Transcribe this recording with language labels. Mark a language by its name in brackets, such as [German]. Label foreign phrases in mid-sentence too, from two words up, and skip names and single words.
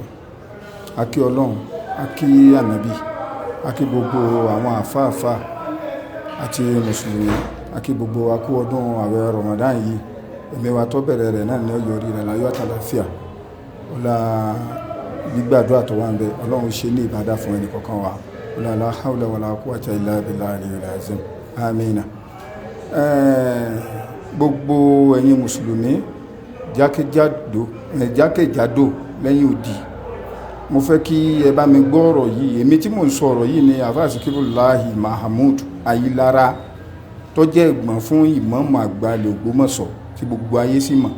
[Yoruba] Akí Ọlọ́run, akí ànábì, akí gbogbo àwọn àfáàfá àti mùsùlùmí, akí gbogbo akú ọdún àwẹ̀ Ramadan yìí. Ẹ̀mí wa tó bẹ̀rẹ̀ rẹ̀ náà ní ọjọ́ orí rẹ̀ láyọ̀ àtàlàfíà. Ọlá gbígbàdúrà tó wà ń bẹ, Ọlọ́run ṣe ní ìbádà fún ẹnì kọ̀ọ̀kan wa. Ọlá [Arabic] لا حول ولا قوة إلا بالله العلي العظيم. [Yoruba] Àmín. Gbogbo ẹ̀yin mùsùlùmí jákèjádò lẹ́yìn òdì, mo fẹ́ kí ẹ bá mi gbọ́ ọ̀rọ̀ yìí. Èmi tí mò ń sọ ọ̀rọ̀ yìí ni Àfáà Síkírùláhì Mahamud Ayilára tó jẹ́ ẹ̀gbọ́n fún ìmáàmù àgbà ilẹ̀ Ògbómọ̀ṣọ́ tí gbogbo ayé sì mọ̀.